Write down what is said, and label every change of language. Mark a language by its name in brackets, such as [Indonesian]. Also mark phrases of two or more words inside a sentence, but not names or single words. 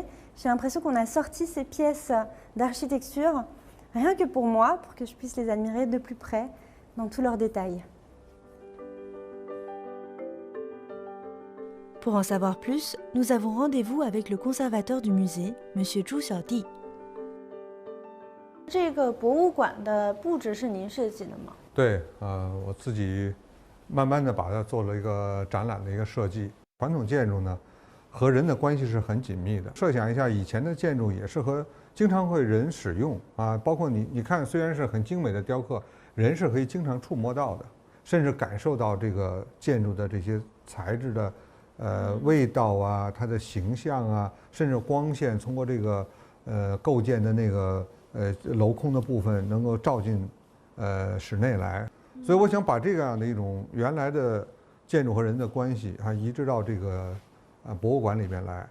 [French] J'ai l'impression qu'on a sorti ces pièces d'architecture rien que pour moi, pour que je puisse les admirer de plus près, dans tous leurs détails. Pour en savoir plus, nous avons rendez-vous avec le conservateur du musée, M. Zhu Xiaodi. [Chinese] 这个博物馆的布置是您设计的吗？对，我自己慢慢的把它做了一个展览的一个设计。传统建筑呢，和人的关系是很紧密的。设想一下，以前的建筑也是和经常会人使用啊，包括你看，虽然是很精美的雕刻，人是可以经常触摸到的，甚至感受到这个建筑的这些材质的味道啊，它的形象啊，甚至光线通过这个构建的那个镂空的部分能够照进室内来，所以我想把这样的一种原来的建筑和人的关系啊移植到这个博物馆里面来。